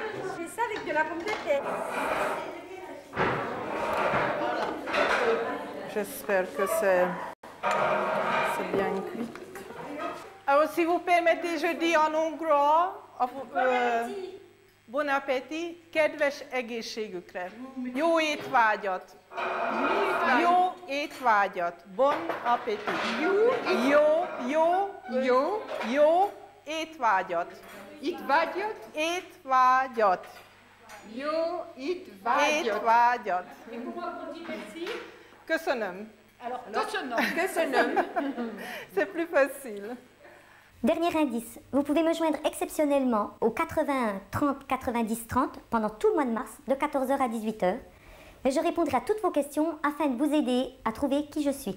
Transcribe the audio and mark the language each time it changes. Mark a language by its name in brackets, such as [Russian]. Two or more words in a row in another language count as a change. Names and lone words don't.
[French] Je fais ça avec de la pomme de terre. J'espère que c'est bien cuit. Alors, si vous permettez, je dis en hongrois. Bon appétit, [Hungarian] kedves egészségükre. Jó étvágyat. Jó étvágyat. [French] Bon appétit. [Hungarian] Jó étvágyat. Étvágyat? Étvágyat. Jó étvágyat. Étvágyat. [French] Et comment on dit merci? [Hungarian] Köszönöm. Alors, köszönöm. [French] C'est plus facile. Dernier indice, vous pouvez me joindre exceptionnellement au 81 30 90 30 pendant tout le mois de mars de 14h à 18h et je répondrai à toutes vos questions afin de vous aider à trouver qui je suis.